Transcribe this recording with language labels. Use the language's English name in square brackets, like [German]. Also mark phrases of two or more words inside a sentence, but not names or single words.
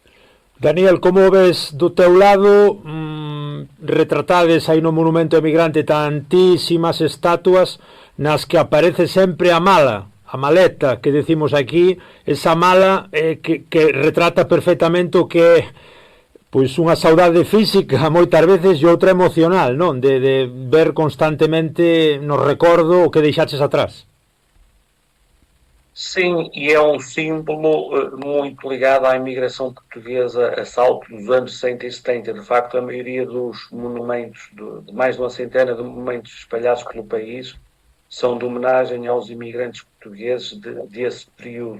[Galician] Daniel, como ves do teu lado, retratades aí no Monumento Emigrante tantísimas estatuas nas que aparece sempre a maleta que decimos aquí, esa mala que retrata perfectamente o que é pois unha saudade física moitas veces e outra emocional, non? De ver constantemente no recordo o que deixaches atrás. [Portuguese] Sim, e é um símbolo muito ligado à imigração portuguesa a salto dos anos 60 e 70. De facto, a maioria dos monumentos, de mais de uma centena de monumentos espalhados pelo país, são de homenagem aos imigrantes portugueses desse período.